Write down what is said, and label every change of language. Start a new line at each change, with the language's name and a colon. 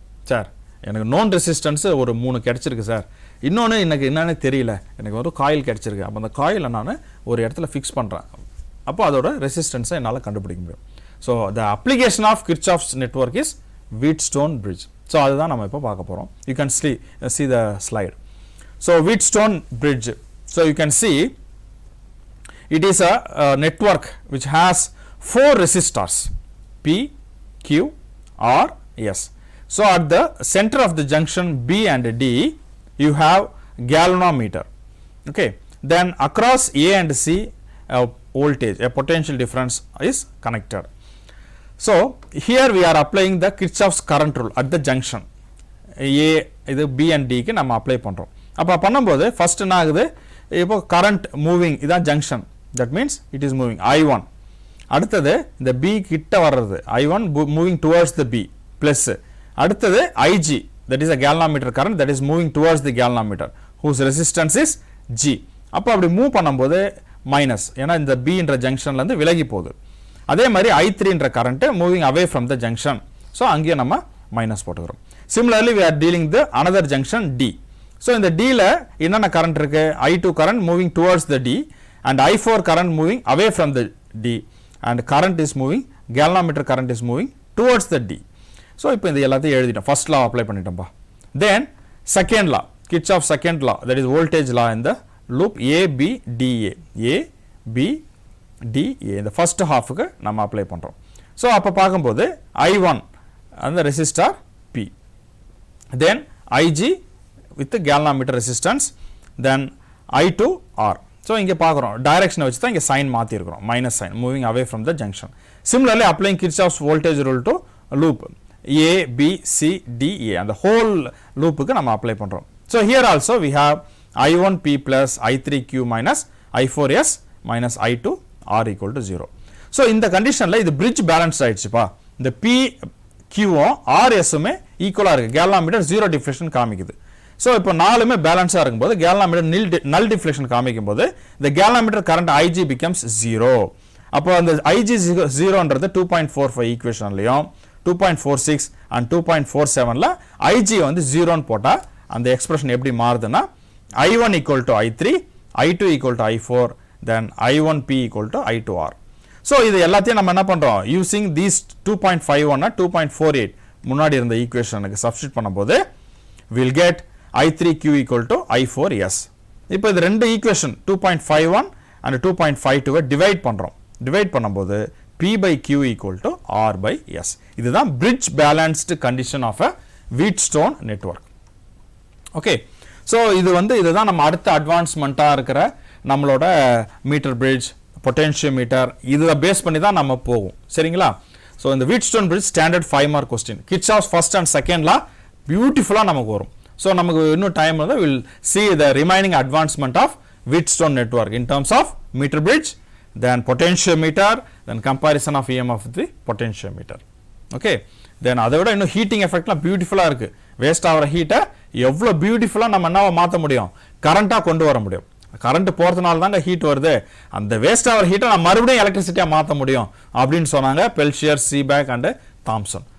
Tamil: Sir எனக்கு known resistance ஒரு 3 கிடச்சிருக்கு சார், இன்னொன்று எனக்கு என்னன்னு தெரியல, எனக்கு ஒரு காயில் கிடச்சிருக்கு. அப்போ அந்த காயிலை நான் ஒரு இடத்துல ஃபிக்ஸ் பண்ணுறேன், அப்போ அதோட ரெசிஸ்டன்ஸை என்னால் கண்டுபிடிக்க முடியும்.
English: So the application of Kirchhoff's network is Wheatstone bridge.
Tamil: So அதுதான் நம்ம இப்போ பார்க்க போகிறோம்.
English: You can see the slide. So Wheatstone bridge, so you can see it is a network which has 4 resistors P, Q, R, S. So at the center of the junction B and D you have galvanometer. Okay, then across A and C voltage, a potential difference is connected. So here we are applying the Kirchhoff's current rule at the junction A,
Tamil: இது B and D க்கு நம்ம apply பண்ணுறோம். அப்போ பண்ணும்போது first என்ன ஆகுது, இப்போ current moving, இதான் junction,
English: That means it is moving I1.
Tamil: அடுத்தது இந்த B கிட்ட வர்றது
English: I1 moving towards the B plus, அடுத்தது IG, that is a galvanometer current that is moving towards the galvanometer whose resistance is G.
Tamil: அப்போ அப்படி move பண்ணும்போது minus, ஏன்னா இந்த B என்ற ஜங்ஷன்லேருந்து விலகி போகுது. அதே மாதிரி I3 என்ற current
English: moving away from the junction,
Tamil: so அங்கேயே நம்ம மைனஸ் போட்டுக்கிறோம்.
English: Similarly we are dealing the another junction D.
Tamil: So இந்த Dல என்னென்ன கரண்ட் இருக்கு,
English: I2 current moving towards the D and I4 current moving away from the D and current is moving, galvanometer current is moving towards the D.
Tamil: So இப்போ இந்த எல்லாத்தையும் எழுதிட்டோம், first law apply பண்ணிட்டோம்ப்பா. Then second law, Kirchhoff second law, that is voltage law இந்த loop ABDA, ABDA இந்த first ஹாஃபுக்கு நம்ம apply பண்ணுறோம்.
English: So அப்போ பார்க்கும்போது I1 அந்த resistor P, then IG with galvanometer resistance, then I2 R.
Tamil: So இங்கே பார்க்குறோம் டைரக்ஷனை வச்சு தான் இங்கே sign மாற்றிருக்கிறோம், minus sign moving away from the junction.
English: Similarly applying Kirchhoff's voltage rule to loop A, B, C, D, A, அந்த whole லூப்புக்கு நம்ம apply பண்ணுறோம். So here also we have I1P plus I3Q minus I4S minus I2 R equal to 0.
Tamil: So இந்த கண்டிஷனில் இது bridge balance ஆயிடுச்சுப்பா. இந்த P, Qவும் RSுமே ஈக்குவலாக இருக்குது, கேல்வாமீட்டர் 0 deflection காமிக்குது. ஸோ இப்போ நாலுமே பேலன்ஸாக இருக்கும்போது கேல்வாமீட்டர் நல் டிஃப்ளெக்ஷன் காமிக்கும் போது இந்த கேல்வாமீட்டர் கரண்ட்
English: IG becomes 0.
Tamil: அப்போ அந்த IG 0ன்றது 2.45 ஈக்குவேஷன்லையும் 2.46 and 2.47ல IG வந்து 0ன்னு போட்டால் அந்த எக்ஸ்பிரஷன் எப்படி மாறுதுன்னா
English: I1 equal to I3, I2 equal to I4, then I1P equal to I2R.
Tamil: So இது எல்லாத்தையும் நம்ம என்ன பண்ணுறோம், யூசிங் தீஸ் 2.51 2.48 முன்னாடி இருந்த ஈக்குவேஷனுக்கு சப்ஸ்டிட் பண்ணும்போது
English: Will get I3Q equal to I4S.
Tamil: இப்போ இது ரெண்டு ஈக்குவேஷன் 2.51 and 2.52 டிவைட் பண்ணுறோம்.
English: Divide பண்ணும்போது P by Q equal to R by S. இதுதான் bridge balanced condition of a Wheatstone network.
Tamil: Okay, so இதுதான் நம்ம அடுத்த அட்வான்ஸ்மெண்ட்டாக இருக்கிற நம்மளோட மீட்டர் பிரிட்ஜ், பொட்டென்ஷியோமீட்டர், இதை பேஸ் பண்ணி தான் நம்ம போகும். சரிங்களா? ஸோ இந்த Wheatstone bridge standard 5 mark question, Kirchhoff's first and செகண்ட்ல பியூட்டிஃபுல்லாக நமக்கு வரும். ஸோ நமக்கு இன்னும் டைம் வந்து
English: Will see the remaining advancement of Wheatstone network in terms of meter bridge, then potentiometer, then comparison of EMF with the potentiometer.
Tamil: Okay, then அதை விட இன்னும் ஹீட்டிங் எஃபெக்ட்லாம் பியூட்டிஃபுல்லாக இருக்குது. வேஸ்ட் ஆகிற ஹீட்டை எவ்வளோ பியூட்டிஃபுல்லாக நம்ம என்ன மாற்ற முடியும், கரண்ட்டாக கொண்டு வர முடியும். கரண்ட் போகிறதுனால தாங்க ஹீட் வருது, அந்த வேஸ்ட் ஆகிற ஹீட்டை நம்ம மறுபடியும் எலக்ட்ரிசிட்டியாக மாற்ற முடியும் அப்படின்னு சொன்னாங்க பெல்ஷியர், சீபேக் அண்டு தாம்சன்.